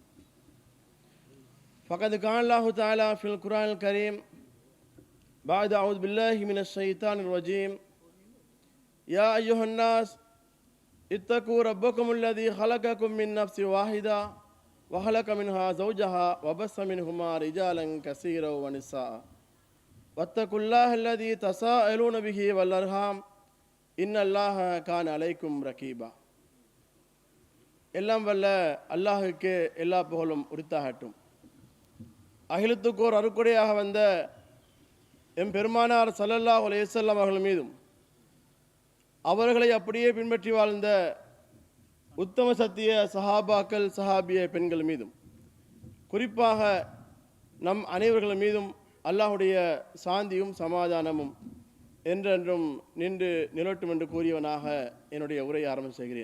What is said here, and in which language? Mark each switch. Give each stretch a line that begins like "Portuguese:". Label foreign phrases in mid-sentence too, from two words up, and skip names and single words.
Arabic: فقد قال الله تعالى في القرآن الكريم بعد أعوذ بالله من الشيطان الرجيم يا أيها الناس اتقوا ربكم الذي خلقكم من نفس واحدة وخلق منها زوجها وبث منهما رجالا كثيرا ونساء واتقوا الله الذي تساءلون به والأرحام إن الله كان عليكم رقيبا.
Tamil: எல்லாம் வல்ல அல்லாஹுக்கு எல்லா புகழும் உரித்தாகட்டும். அகிலத்துக்கோர் அருக்குடையாக வந்த எம் பெருமானார்
Arabic: صلى الله عليه وسلم
Tamil: அவர்கள் மீதும் அவர்களை அப்படியே பின்பற்றி வாழ்ந்த உத்தம சத்திய சஹாபாக்கள் சஹாபிய பெண்கள் மீதும் குறிப்பாக நம் அனைவர்கள் மீதும் அல்லாஹுடைய சாந்தியும் சமாதானமும் என்றென்றும் நின்று நிலட்டும் என்று கூறியவனாக என்னுடைய உரையை ஆரம்பம் செய்கிறேன்.